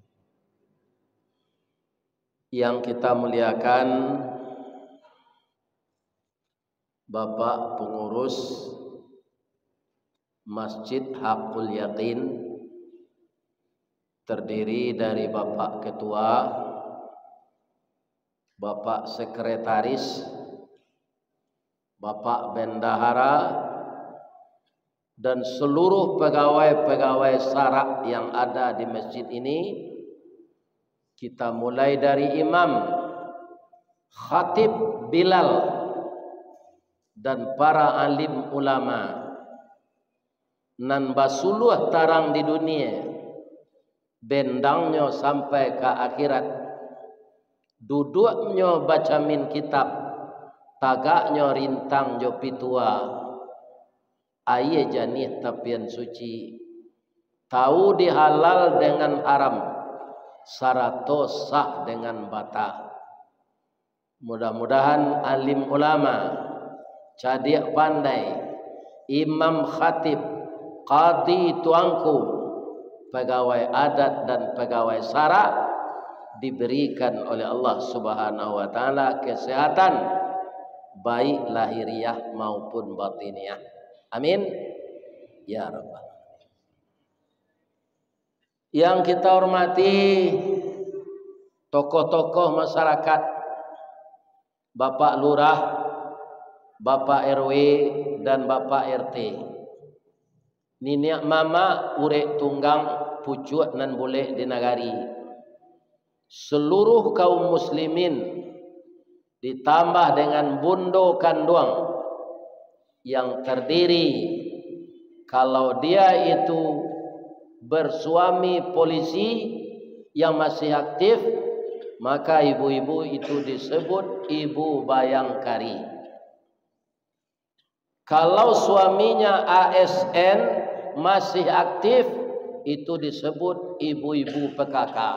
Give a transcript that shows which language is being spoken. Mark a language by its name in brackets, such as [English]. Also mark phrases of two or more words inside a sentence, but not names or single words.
[Indonesian] Yang kita muliakan Bapak pengurus Masjid Haqqul Yaqin, terdiri dari Bapak Ketua, Bapak Sekretaris, Bapak Bendahara, dan seluruh pegawai-pegawai syara yang ada di masjid ini. Kita mulai dari imam, khatib Bilal, dan para alim [Minangkabau] ulama nan basuluh tarang di dunia, bendangnya sampai ke akhirat, duduknya baca min kitab, tagaknya rintang jo pitua, aye janih tapian suci, tahu dihalal dengan haram, sarato sah dengan bata. [Indonesian] Mudah-mudahan alim ulama, cadik pandai, imam khatib, qadi tuangku, pegawai adat dan pegawai syara diberikan oleh Allah [Arabic] Subhanahu wa taala [Indonesian] kesehatan baik lahiriah maupun batiniah. [Arabic] Amin ya rabbal. [Indonesian] Yang kita hormati tokoh-tokoh masyarakat, Bapak Lurah, Bapak RW, dan Bapak RT. [Minangkabau] Niniak mama urek tunggang pucuat nan boleh di nagari. [Indonesian] Seluruh kaum muslimin ditambah dengan [Minangkabau] bundo kanduang [Indonesian] yang terdiri, kalau dia itu bersuami polisi yang masih aktif, maka ibu-ibu itu disebut ibu bayangkari. Kalau suaminya ASN masih aktif, itu disebut ibu-ibu PKK.